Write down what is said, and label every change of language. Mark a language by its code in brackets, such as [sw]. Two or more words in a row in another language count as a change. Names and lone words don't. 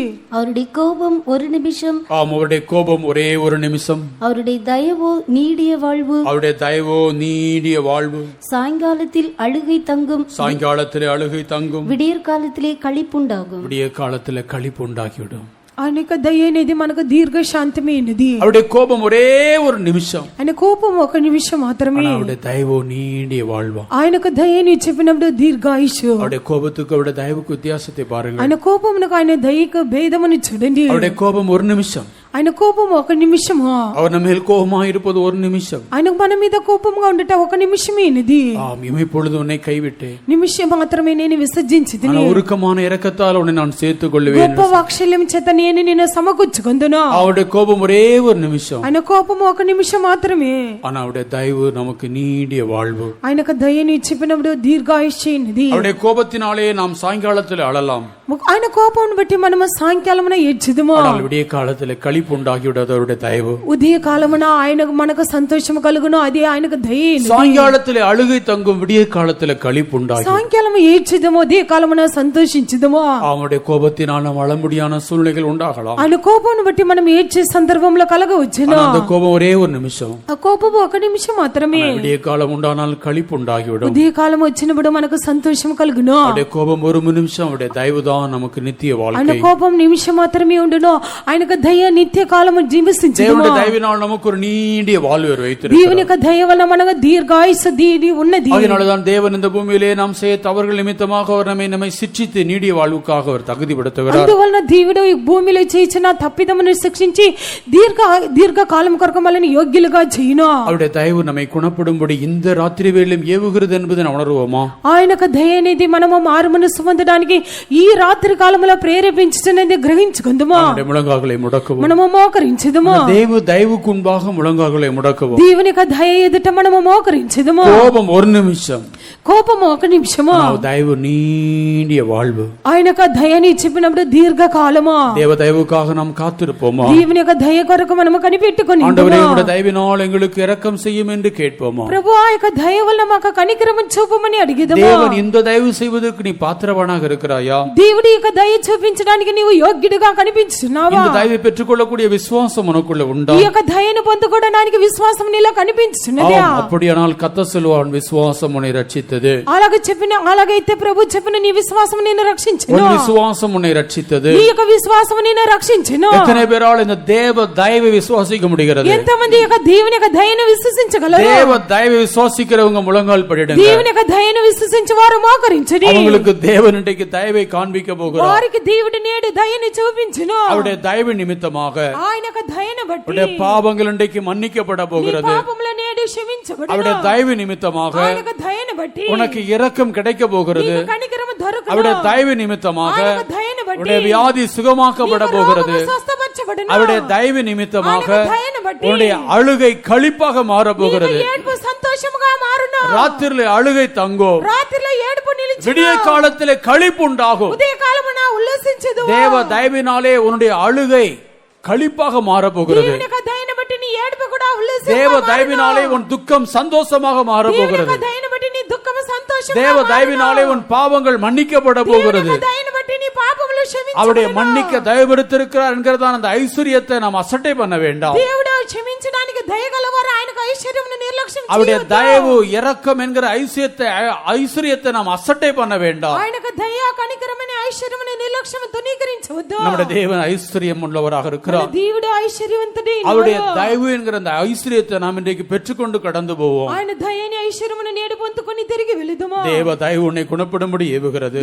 [ta] அவருடைய கோபம் ஒரு நிமிஷம், ஆம், அவருடைய கோபம் ஒரே ஒரு நிமிஷம். அவருடைய தயவோ நீடிய வாழ்வு. அவருடைய தயவோ நீடிய வாழ்வு. சாயங்காலத்தில் அழுகை தங்கும், சாயங்காலத்திலே அழுகை தங்கும், விடியற் காலத்திலே களிப்புண்டாகும். விடிய காலத்திலே களிப்பு உண்டாகிவிடும். [te] ఆయన యొక్క దయ అనేది మనకు దీర్ఘ శాంతమైనది. [ta] அவருடைய கோபம் ஒரே ஒரு நிமிஷம். [te] ఆయన కోపం ఒక నిమిషం మాత్రమే. [ta] அவருடைய தயவோ நீடிய வாழ்வா. [te] ఆయన యొక్క దయని చెప్పినప్పుడు దీర్ఘాయుషు. [ta] அவருடைய கோபத்துக்கு அவருடைய தயவுக்கு வித்தியாசத்தை பாருங்க. [te] ఆయన కోపమునకు ఆయన దయకు భేదమును చూడండి. [ta] அவருடைய கோபம் ஒரு நிமிஷம். [te] ఆయన కోపం ఒక నిమిషము. [ta] அவர் நம்ம மேல் கோபமா இருப்பது ஒரு நிமிஷம். [te] ఆయనకు మన మీద కోపంగా ఉండట ఒక నిమిషమేనది. [ta] ஆம், இமைப்பொழுது உன்னை கைவிட்டேன். [te] నిమిషం మాత్రమే నేను విసర్జించితిని. [ta] ஆனால் உருக்கமான இரக்கத்தால் உன்னை நான் சேர்த்துக் கொள்வேன். [te] గొప్ప వాత్సల్యం చేత నేను నిన్ను సమకూర్చుకొందును. [ta] அவருடைய கோபம் ஒரே ஒரு நிமிஷம். [te] ఆయన కోపం ఒక నిమిషం మాత్రమే. [ta] ஆனா அவருடைய தயவு நமக்கு நீடிய வாழ்வு. [te] ఆయనకు దయని చెప్పినప్పుడు దీర్ఘాయుష్యమైనది. [ta] அவருடைய கோபத்தினாலே நாம் சாயங்காலத்தில் அழலாம். [te] ఆయన కోపాన్ని బట్టి మనము సాయంకాలమున ఏడ్చుదుము. [ta] ஆனால் விடிய காலத்தில் களிப்பு உண்டாகிவிடாது அவருடைய தயவு. [te] ఉదయ కాలమున ఆయనకు మనకు సంతోషం కలుగును, అది ఆయనకు దయ. [ta] சாயங்காலத்தில் அழுகை தங்கும், விடிய காலத்தில் களிப்பு உண்டாகி [te] సాయంకాలము ఏడ్చుదుము, ఉదయ కాలమున సంతోషించుదుము. [ta] அவருடைய கோபத்தினால் நாம் அழமுடியான சூழ்நிலைகள் உண்டாகலாம். [te] ఆయన కోపాన్ని బట్టి మనం ఏడ్చే సందర్భంలో కలగవచ్చును. [ta] ஆனா அந்த கோபம் ஒரே ஒரு நிமிஷம். [te] ఆ కోపము ఒక నిమిషం మాత్రమే. [ta] விடிய காலம் உண்டானால் களிப்பு உண்டாகிவிடும். [te] ఉదయ కాలం వచ్చినప్పుడు మనకు సంతోషం కలుగును. [ta] அவருடைய கோபம் ஒரு நிமிஷம், அவருடைய தயவுதான் நமக்கு நித்திய [te] ఆయన [ta] வாழ்க்கை. [te] కోపం నిమిషం మాత్రమే ఉండును, ఆయనకు దయ నిత్య కాలము జీవిస్తుంది. [ta] தேவனுடைய தயவினால் நமக்கு ஒரு நீடிய வாழ்வு வைத்திருக்கிறார். [te] దేవుని యొక్క దయ వల్ల మనకు దీర్ఘాయుస్సు ఉన్నది. [ta] அதனாலதான் தேவன் இந்த பூமியிலே நாம் செய்ய தவறுகள் நிமித்தமாக அவர் நம்மை சிட்சித்து நீடிய வாழ்வுக்காக அவர் தகுதிப்படுத்துகிறார். [te] అందువలన దేవుడు ఈ భూమిలో చేసిన తప్పిదమును శిక్షించి దీర్ఘ కాలం కొరకు మనల్ని యోగ్యులుగా చేయును. [ta] அவருடைய தயவு நம்மை குணப்படும்படி இந்த ராத்திரி வேளையிலும் ஏவுகிறது என்பதை நாம் உணர்வோமா? [te] ఆయన యొక్క దయ అనేది మనము మారు మనసు పొందడానికి ఈ రాత్రి కాలంలో ప్రేరేపించుచున్నది గ్రహించుకుందామా? [ta] முழங்கால்களை முடக்குவோம். [te] మనము మోకరించుదామా? [ta] దైవకు முன்பாக முழங்கால்களை முடக்குவோம். [te] దేవుని యొక్క దయ ఎదుట మనము మోకరించుదామా? [ta] கோபம் ஒரு நிமிஷம், [te] కోపము ఒక నిమిషము, [ta] ನಾವು ದಯವು நீண்டிய வாழ்வு. [te] ఆయన యొక్క దయని చెప్పినప్పుడు దీర్ఘకాలము. [ta] தேவ தயவுக்காக நாம் காத்திருப்போமா? [te] దేవుని యొక్క దయ కొరకు మనము కనిపెట్టుకొని [ta] ஆண்டவரே உம்முடைய தயவினால் எங்களுக்கு இரக்கம் செய்யும் என்று கேட்போமா? [te] ప్రభు ఆ యొక్క దయ వల్ల మాకు కనికరము చూపమని అడిగేదమా? [ta] தேவன் இந்த தயவு செய்வதற்கு நீ பாத்திரவானாக இருக்கிறாயா? [te] దేవుడి యొక్క దయ చూపించడానికి నీవు యోగ్యుడిగా కనిపించున్నావా? [ta] இந்த தயவை பெற்றுக்கொள்ளக்கூடிய விசுவாசம் உனக்குள்ள உண்டா? [te] ఈ యొక్క దయను పొందుకోవడానికి విశ్వాసం నీలో కనిపించున్నదా? [ta] அப்படியானால் கர்த்தர் சொல்வான், விசுவாசம் உன்னை ரட்சித்தது. [te] అలాగైతే ప్రభు చెప్పిన నీ విశ్వాసం నిన్ను రక్షించును. [ta] உன் விசுவாசம் உன்னை ரட்சித்தது. [te] నీ యొక్క విశ్వాసం నిన్ను రక్షించును. [ta] எத்தனை பேரால் இந்த தேவ தயவை விசுவாசிக்க முடிகிறது? [te] ఎంతమంది యొక్క దేవుని యొక్క దయను విశ్వసించగలరు? [ta] தேவ தயவை விசுவாசிக்கிறவங்க முழங்கால் படிடுங்க. [te] దేవుని యొక్క దయను విశ్వసించే వారు మోకరించండి. [ta] அவங்களுக்கு தேவன் இன்றைக்கு தயவை காண்பிக்க போகிறார். [te] వారికి దేవుడు నేడు దయను చూపించును. [ta] அவருடைய தயவு நிமித்தமாக [te] ఆయన యొక్క దయను బట్టి [ta] அவருடைய பாவங்கள் இன்றைக்கு மன்னிக்கப்பட போகிறது. [te] పాపముల నేడు క్షమించబడును. [ta] அவருடைய தயவு நிமித்தமாக [te] ఆయన యొక్క దయను బట్టి [ta] உனக்கு இரக்கம் கிடைக்க போகிறது. [te] నీకు కనికరము దొరుకును. [ta] அவருடைய தயவு நிமித்தமாக [te] ఆయన యొక్క దయను బట్టి [ta] உன்னுடைய வியாதி சுகமாக்கப்பட போகிறது. [te] స్వస్థపరచబడును. [ta] அவருடைய தயவு நிமித்தமாக [te] ఆయన యొక్క దయను బట్టి [ta] உன்னுடைய அழுகை களிப்பாக மாற போகிறது. [te] నీకు ఏడుపు సంతోషముగా మారును. [ta] ராத்திரிலே அழுகை தங்கும், [te] రాత్రిలో ఏడుపు నిలిచును. [ta] விடிய காலத்திலே களிப்பு உண்டாகும். [te] ఉదయకాలమున ఉల్లసించుదు. [ta] தேவ தயவினாலே உன்னுடைய அழுகை களிப்பாக மாற போகிறது. [te] దేవుని యొక్క దయను బట్టి నీ ఏడుపు కూడా ఉల్లసించుగా [ta] தேவ [te] మారును. [ta] தயவினாலே உன் துக்கம் சந்தோஷமாக மாற [te] దేవుని [ta] போகிறது. [te] యొక్క దయను బట్టి నీ దుఃఖము సంతోషంగా [ta] தேவ [te] మారును. [ta] தயவினாலே உன் பாவங்கள் மன்னிக்கப்பட [te] దేవుని [ta] போகிறது. [te] యొక్క దయను బట్టి నీ పాపములు క్షమించబడును. [ta] அவருடைய மன்னிக்க தயவெடுத்திருக்கிறார் என்கிறதான அந்த ஐஸ்வரியத்தை நாம் அசட்டை பண்ண வேண்டாம். [te] దేవుడు క్షమించడానికి దయగలవారు, ఆయనకు ఐశ్వర్యమును నిర్లక్ష్యం [ta] அவருடைய [te] చేయొద్దు. [ta] தயவு இரக்கம் என்கிற ஐஸ்வரியத்தை நாம் அசட்டை பண்ண வேண்டாம். [te] ఆయనకు దయ కనికరమనే ఐశ్వర్యమును నిర్లక్ష్యం తునీకరించవద్దు. [ta] நம்முடைய தேவன் ஐஸ்வரியம் உள்ளவராக இருக்கிறார். [te] దేవుడు ఐశ్వర్యవంతుడే. [ta] அவருடைய தயவு என்கிற அந்த ஐஸ்வரியத்தை நாம் இன்றைக்கு பெற்றுக்கொண்டு கடந்து போவோம். [te] ఆయన దయని ఐశ్వర్యమును నేడు పొందుకొని తిరిగి వెళుదుమా? [ta] தேவ தயவு உன்னை குணப்படும்படி ஏவுகிறது.